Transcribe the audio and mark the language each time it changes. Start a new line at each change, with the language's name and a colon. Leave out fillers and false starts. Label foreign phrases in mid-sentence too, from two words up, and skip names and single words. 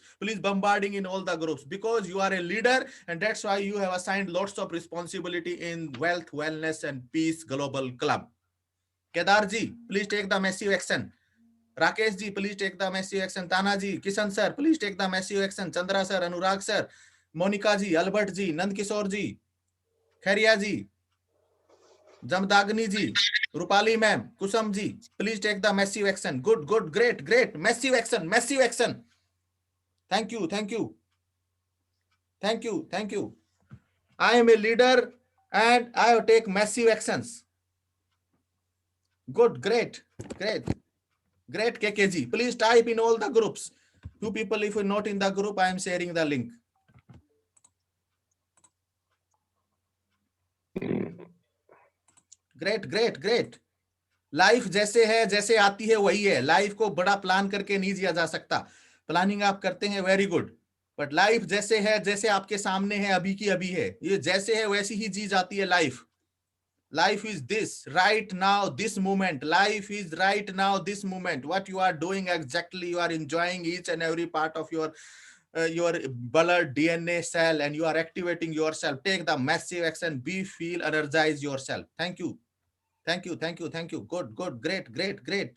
English: Please bombarding in all the groups because you are a leader and that's why you have assigned lots of responsibility in Wealth, Wellness and Peace Global Club. Kedar ji, please take the massive action. Rakesh ji, please take the massive action. Tana ji, Kishan sir, please take the massive action. Chandra sir, Anurag sir, Monica ji, Albert ji, Nand Kishore ji, Khairia ji, Jamdagni ji, Rupali ma'am, Kusam ji, please take the massive action. Good, great. Massive action. Thank you. I am a leader and I have take massive actions. Good, great. KK ji, please type in all the groups. 2 people, if you're not in the group, I am sharing the link. ग्रेट।
Hindi: लाइफ जैसे है, जैसे आती है वही है। लाइफ को बड़ा प्लान करके नहीं जिया जा सकता। प्लानिंग आप करते हैं,
English: very good,
Hindi: बट लाइफ जैसे है, जैसे आपके सामने है, अभी की अभी है, ये जैसे है वैसी ही जी जाती है लाइफ।
English: Life is this right now, this moment. Life is right now, this moment. What you are doing exactly, you are enjoying each and every part of your blood DNA cell and you are activating yourself. Take the massive action, feel energize yourself. Thank you. Good, great.